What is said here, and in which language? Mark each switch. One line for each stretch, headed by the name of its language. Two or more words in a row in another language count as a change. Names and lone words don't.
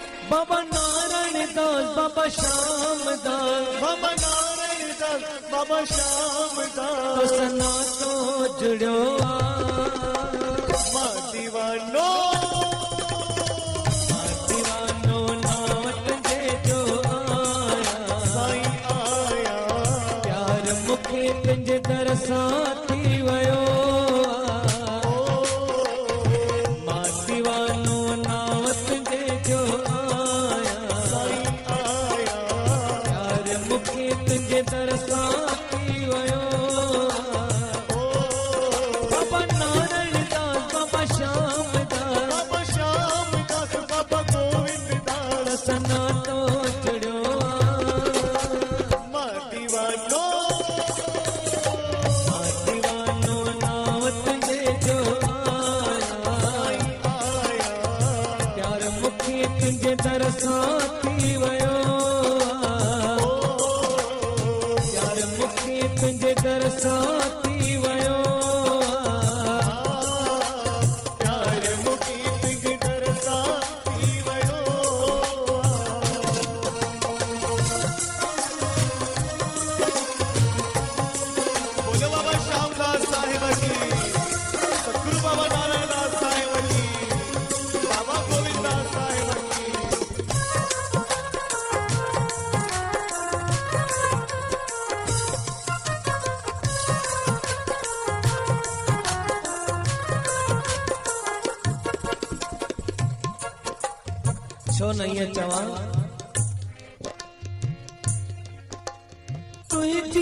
Sindhi: बाबा नारायण दास बाबा श्याम दास, बाबा नारायण दास बाबा श्याम दास। तो सना तो जुड़ो मां दीवानो नावत जे जो आया, साईं आया। प्यार मुखे तुंहिंजे दरसां थी वियो। मां दीवानो नावत जे जो आया, साईं आया। प्यार मुखे तुंहिंजे दरसां थी वियो। बाबा नारायण दास बाबा श्याम दास, बाबा श्याम दास बाबा गोविंद दास। सना तो जुड़ो मां दीवानो दीवानो नावत जे जो आया, साईं आया। प्यार मुखे तुंहिंजे दरसां थी वियो। प्यार मुखे तुंहिंजे दरसां थी वियो। प्यार मुखी तुझे दरसां थी वियो।
Hindi: बोलो बाबा श्यामदास साहिब की, सतगुरु बाबा नारायण दास साहिब की, बाबा गोविंद दास साहिब की।
Sindhi: छो न ईअं चवां, तुंहिंजी